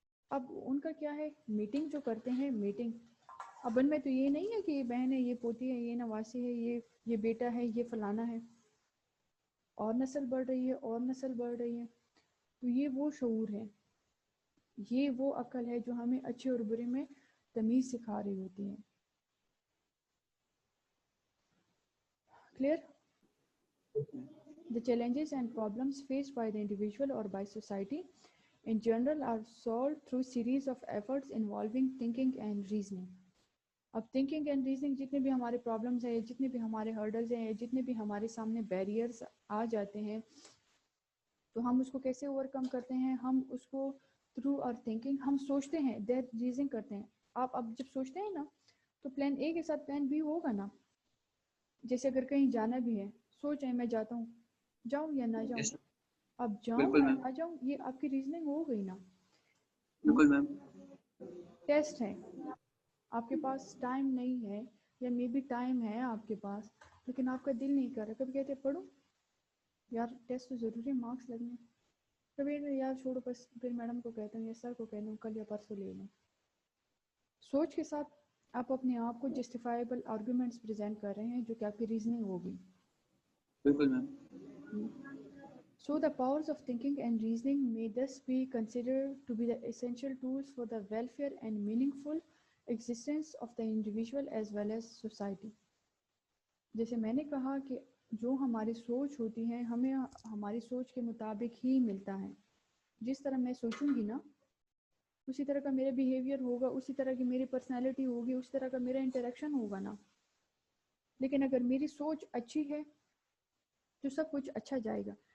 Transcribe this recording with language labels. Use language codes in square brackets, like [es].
[ur] اب ان کا کیا ہے, میٹنگ جو کرتے ہیں میٹنگ. اب ان میں تو یہ نہیں ہے کہ یہ بہن ہے, یہ پوتی ہے, یہ نواسی ہے, یہ بیٹا ہے, یہ فلانا ہے, اور نسل بڑھ رہی ہے, اور نسل بڑھ رہی ہے. تو یہ وہ شعور ہے, یہ وہ عقل ہے جو ہمیں اچھے اور برے میں تمیز سکھا رہی ہوتی ہے. [en] Clear? The challenges and problems faced by the individual or by society in general are solved through series of efforts involving thinking and reasoning. [ur] اب thinking and reasoning جتنے بھی ہمارے problems ہیں, جتنے بھی ہمارے hurdles ہیں, جتنے بھی ہمارے سامنے barriers آ جاتے ہیں, تو ہم اس کو کیسے overcome کرتے ہیں؟ ہم اس کو [en] through our thinking, [ur] ہم سوچتے ہیں, that reasoning کرتے ہیں. آپ اب جب سوچتے ہیں نا تو پلان A کے ساتھ پلان B ہوگا نا. جیسے اگر کہیں جانا بھی ہے, سوچیں میں جاتا ہوں, جاؤں یا نہ جاؤں, اب جاؤں یا نہ جاؤں, یہ آپ کی ریزننگ ہو گئی نا. بالکل میم. ٹیسٹ ہے, آپ کے پاس ٹائم نہیں ہے, یا مے بی ٹائم ہے آپ کے پاس لیکن آپ کا دل نہیں کر رہا. کبھی کہتے پڑھو یار ٹیسٹ تو ضروری ہے, مارکس لگنے. کبھی یار چھوڑو بس, پھر میڈم کو کہتا ہوں یا سر کو کہتا ہوں کل یا پرسوں لے لیں. سوچ کے ساتھ آپ اپنے آپ کو جسٹیفائیبل آرگومنٹس پریزنٹ کر رہے ہیں جو کہ آپ کی ریزننگ ہوگی. بالکل میم. [en] So the powers of thinking and reasoning may thus be considered to be the essential tools for the welfare and meaningful existence of the individual as well as society. [ur] جیسے میں نے کہا کہ جو ہماری سوچ ہوتی ہے ہمیں ہماری سوچ کے مطابق ہی ملتا ہے. جس طرح میں سوچوں گی نا اسی طرح کا میرا بیہیویئر ہوگا, اسی طرح کی میری پرسنالٹی ہوگی, اسی طرح کا میرا انٹریکشن ہوگا نا. لیکن اگر میری سوچ اچھی ہے تو سب کچھ اچھا جائے گا.